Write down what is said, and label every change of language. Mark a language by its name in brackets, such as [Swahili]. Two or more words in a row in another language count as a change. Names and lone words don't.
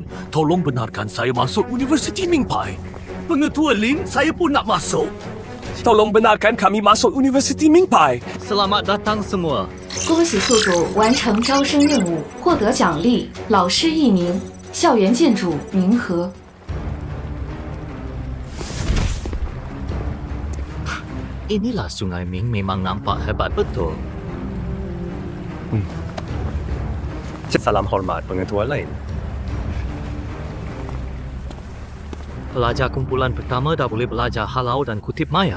[Malay] Tolong benarkan saya masuk Universiti Mingpai. Pengetua Lin, saya pun nak masuk. Tolong benarkan kami masuk Universiti Mingpai. Selamat datang semua. [Chinese] 恭喜宿主完成招生任务，获得奖励：老师1名，校园建筑明和。 [Malay] Inilah Sungai Ming memang nampak hebat betul. Salam hormat, Pengetua Lain. Pelajar kumpulan pertama dah boleh belajar halau dan kutip mayat.